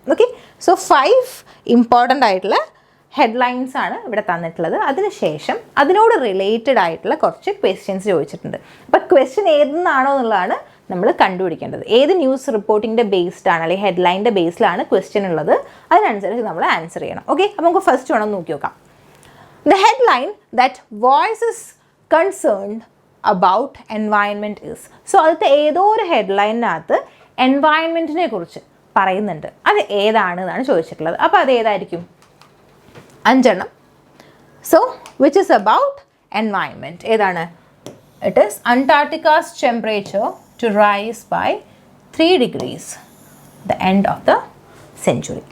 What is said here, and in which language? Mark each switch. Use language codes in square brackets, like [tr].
[ml] Okay, so 5 important ആയിട്ടുള്ള headlines ആണ് ഇവിടെ തന്നിട്ടുള്ളത്. അതിനുശേഷം അതിനോട് റിലേറ്റഡ് ആയിട്ടുള്ള കുറച്ച് ക്വസ്റ്റ്യൻസ് ചോദിച്ചിട്ടുണ്ട്. അപ്പോൾ ക്വസ്റ്റ്യൻ ഏതെന്നാണോ എന്നുള്ളതാണ് നമ്മൾ കണ്ടുപിടിക്കേണ്ടത്. ഏത് ന്യൂസ് റിപ്പോർട്ടിങ്ങിൻ്റെ ബേസ്ഡ് ആണ് അല്ലെങ്കിൽ ഹെഡ്ലൈൻ്റെ ബേസിലാണ് ക്വസ്റ്റ്യൻ ഉള്ളത്, അതിനനുസരിച്ച് നമ്മൾ ആൻസർ ചെയ്യണം. ഓക്കെ, അപ്പോൾ നമുക്ക് ഫസ്റ്റ് വേണം നോക്കി നോക്കാം. [en] The headline that voices concerned about environment is. [ml] So അതിലത്തെ ഏതോ ഒരു ഹെഡ്ലൈനകത്ത് എൻവയൺമെൻറ്റിനെ കുറിച്ച് പറയുന്നുണ്ട്. അത് ഏതാണ് എന്നാണ് ചോദിച്ചിട്ടുള്ളത്. അപ്പോൾ അത് ഏതായിരിക്കും? 5 എണ്ണം. [en] So which is about environment. [ml] ഏതാണ്? [en] It is Antarctica's temperature to rise by 3 degrees the end of the century.